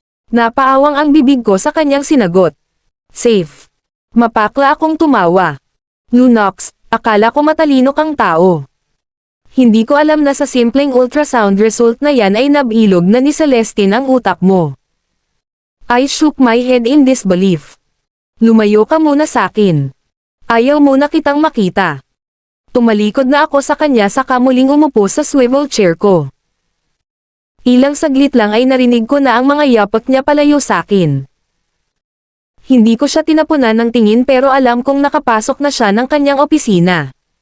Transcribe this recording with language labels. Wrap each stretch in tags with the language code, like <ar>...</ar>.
<tl>Napaawang ang bibig ko sa kanyang sinagot. Safe. Mapakla akong tumawa. Lunox, akala ko matalino kang tao. Hindi ko alam na sa simpleng ultrasound result na yan ay nabilog na ni Celestine ang utak mo.</tl> <en>I shook my head in disbelief.</en> <tl>Lumayo ka muna sa akin. Ayaw muna kitang makita. Tumalikod na ako sa kanya saka muling umupo sa swivel chair ko. Ilang saglit lang ay narinig ko na ang mga yapak niya palayo sa akin. Hindi ko siya tinapunan ng tingin pero alam kong nakapasok na siya ng kanyang opisina.</tl>